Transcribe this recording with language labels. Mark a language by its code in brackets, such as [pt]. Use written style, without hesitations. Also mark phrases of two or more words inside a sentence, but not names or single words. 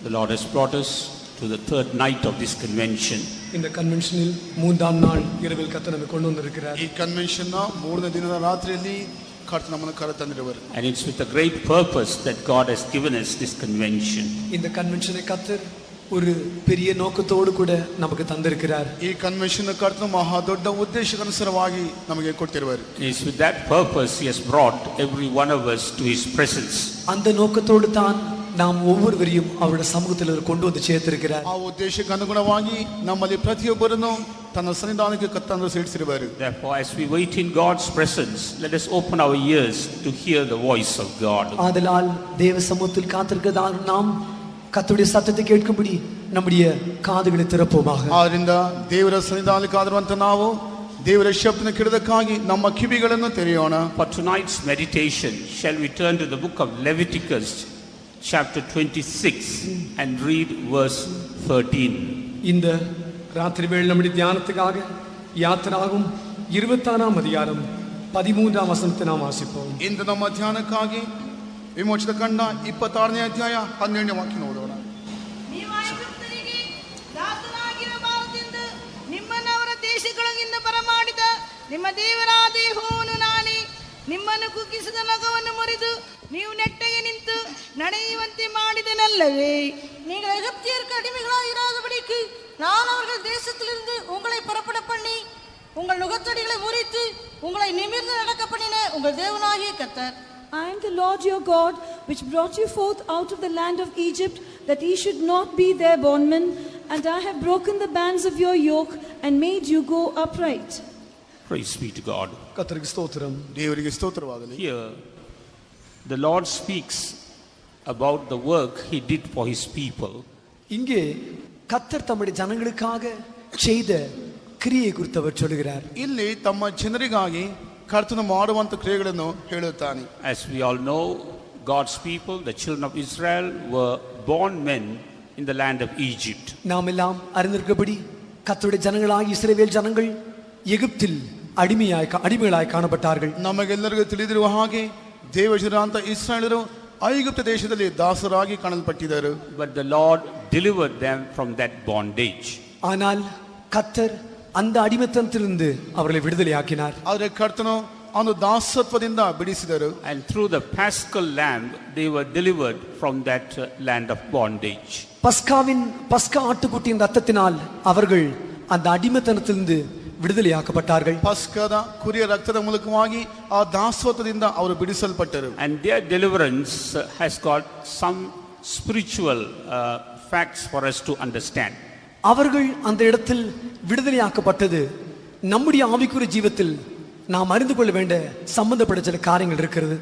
[en] The Lord has brought us to the third night of this convention. [ta] இந்த கன்வென்ஷனில் மூன்றாம் நாள் இரவில் கர்த்தர் நம்மை கொண்டு வந்திருக்கிறார். [kn] ಈ ಕನ್ವೆನ್ಷನ್ ನ ಮೂರನೇ ದಿನದ ರಾತ್ರಿಯಲ್ಲಿ ಕರ್ತನು ನಮ್ಮನ್ನು ಕರೆತಂದಿರುವರು. [en] And it's with a great purpose that God has given us this convention. [ta] இந்த கன்வென்ஷனை கர்த்தர் ஒரு பெரிய நோக்கத்தோடு கூட நமக்கு தந்திருக்கிறார். [kn] ಈ ಕನ್ವೆನ್ಷನ್ ಕರ್ತನು ಮಹಾ ದೊಡ್ಡ ಉದ್ದೇಶಕ್ಕನುಸಾರವಾಗಿ ನಮಗೆ ಕೊಟ್ಟಿರುವರು. [en] It's with that purpose he has brought every one of us to his presence. [ta] அந்த நோக்கத்தோடு தான் நாம் ஒவ்வொருவரையும் அவருடைய சமூகத்தில் கொண்டு வந்து சேர்த்திருக்கிறார். [kn] ಆ ಉದ್ದೇಶಕ್ಕೆ ಅನುಗುಣವಾಗಿ ನಮ್ಮಲ್ಲಿ ಪ್ರತಿಯೊಬ್ಬರನ್ನು ತನ್ನ ಸನ್ನಿಧಾನಕ್ಕೆ ಕರ್ತನು ಸೇರಿಸಿರುವರು. [en] Therefore, as we wait in God's presence, let us open our ears to hear the voice of God. [ta] ஆதலால் தேவ சமூகத்தில் காத்திருக்கிறதால் நாம் கர்த்தருடைய சத்தத்தை கேட்கும்படி நம்முடைய காதுகளை திறப்போமாக. [kn] ಆದ್ದರಿಂದ ದೇವರ ಸನ್ನಿಧಾನಕ್ಕೆ ಕಾದಿರುವಂತ ನಾವು ದೇವರ ಶಬ್ದನ ಕೇಳೋದಕ್ಕಾಗಿ ನಮ್ಮ ಕಿವಿಗಳನ್ನು ತೆರೆಯೋಣ. [en] For tonight's meditation, shall we turn to the book of Leviticus chapter 26 and read verse 13. [ta] இந்த ராத்திரி வேளை நம்முடைய தியானத்துக்காக யாத்திராகும் 26ஆம் அதிகாரம் 13ஆம் வசனத்தை நாம் வாசிப்போம். [kn] ಇಂದು ನಮ್ಮ ಧ್ಯಾನಕ್ಕಾಗಿ ವಿಮೋಚನ ಕಂಡ 26ನೇ ಅಧ್ಯಾಯ 12ನೇ ವಾಕ್ಯ ಓದೋಣ. ನೀವು ಐಗುಪ್ತರಿಗೆ ದಾಸರಾಗಿರಬಾರದೆಂದು ನಿಮ್ಮನ್ನು ಅವರ ದೇಶಗಳಿಂದ ಬರಮಾಡಿದ ನಿಮ್ಮ ದೇವರಾದ ಯೆಹೋವನು ನಾನೇ. ನಿಮ್ಮನ್ನು ಕುಗ್ಗಿಸಿದ ನಗವನ್ನು ಮುರಿದು ನೀವು ನೆಟ್ಟಗೆ ನಿಂತು ನಡೆಯುವಂತೆ ಮಾಡಿದನಲ್ಲವೇ? [ta] நீங்கள் எகிப்தியருக்கு அடிமைகளாக இராதபடிக்கு நான் அவர்கள் தேசத்திலிருந்து உங்களை புறப்பட பண்ணி உங்கள் நுகத்தடிகளை முறித்து உங்களை நிமிர்ந்து நடக்க பண்ணின உங்கள் தேவனாகிய கர்த்தர். [en] I am the Lord your God, which brought you forth out of the land of Egypt, that ye should not be their bondmen, and I have broken the bands of your yoke and made you go upright. Praise be to God. [ta] கர்த்தருக்கு ஸ்தோத்திரம். [kn] ದೇವರಿಗೆ ಸ್ತೋತ್ರವಾಗಲಿ. [en] Here, the Lord speaks about the work he did for his people. [ta] இங்கே கர்த்தர் தம்முடைய ஜனங்களுக்காக செய்த கிரியை குறித்து அவர் சொல்கிறார். [kn] ಇಲ್ಲಿ ತಮ್ಮ ಜನರಿಗಾಗಿ ಕರ್ತನು ಮಾಡುವಂತ ಕ್ರಿಯೆಗಳನ್ನು ಹೇಳುತ್ತಾನೆ. [en] As we all know, God's people, the children of Israel, were born men in the land of Egypt. [ta] நாம் எல்லாம் அறிந்திருக்கிறபடி கர்த்தருடைய ஜனங்களாகிய இஸ்ரவேல் ஜனங்கள் எகிப்தில் அடிமைகளாய் காணப்பட்டார்கள். [kn] ನಮಗೆಲ್ಲರಿಗೂ ತಿಳಿದಿರುವ ಹಾಗೆ ದೇವಜನರಾದ ಇಸ್ರಾಯೇಲರು ಐಗುಪ್ತ ದೇಶದಲ್ಲಿ ದಾಸರಾಗಿ ಕಾಣಲ್ಪಟ್ಟಿದ್ದರು. [en] But the Lord delivered them from that bondage. [ta] ஆனால் கர்த்தர் அந்த அடிமைத்தனத்திலிருந்து அவர்களை விடுதலையாக்கினார். [kn] ಆದರೆ ಕರ್ತನು ಅವನು ದಾಸತ್ವದಿಂದ ಬಿಡಿಸಿದರು. [en] And through the paschal lamb they were delivered from that land of bondage. [ta] பஸ்கா ஆட்டுக்குட்டியின் ரத்தத்தினால் அவர்கள் அந்த அடிமைத்தனத்திலிருந்து விடுதலையாக்கப்பட்டார்கள். [kn] ಪಸ್ಕದ ಕುರಿಯ ರಕ್ತದ ಮೂಲಕವಾಗಿ ಆ ದಾಸತ್ವದಿಂದ ಅವರು ಬಿಡಿಸಲ್ಪಟ್ಟರು. [en] And their deliverance has got some spiritual facts for us to understand. [ta] அவர்கள் அந்த இடத்தில் விடுதலையாக்கப்பட்டது நம்முடைய ஆவிக்குரிய ஜீவிதத்தில் நாம் அறிந்து கொள்ள வேண்டிய சம்பந்தப்பட்ட சில காரியங்கள் இருக்கிறது.